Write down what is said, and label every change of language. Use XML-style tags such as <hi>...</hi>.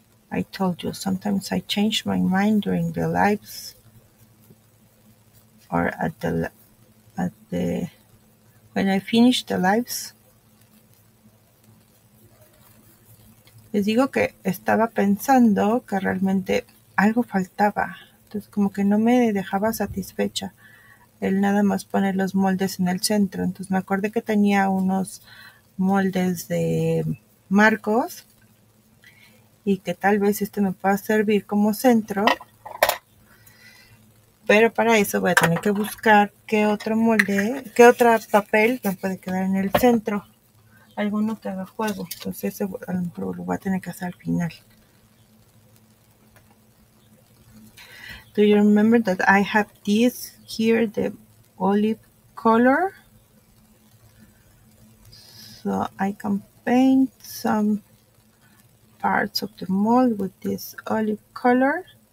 <en>I told you sometimes I change my mind during the lives or at the when I finish the lives.</en> <es>Les digo que estaba pensando que realmente algo faltaba, entonces como que no me dejaba satisfecha el nada más poner los moldes en el centro. Entonces me acordé que tenía unos moldes de marcos y que tal vez este me pueda servir como centro, pero para eso voy a tener que buscar qué otro molde, qué otro papel me puede quedar en el centro, alguno que haga juego. Entonces ese a lo mejor lo voy a tener que hacer al final.</es> <en>Do you remember that I have this here, the olive color? So I can paint some parts of the mold with this olive color.</en>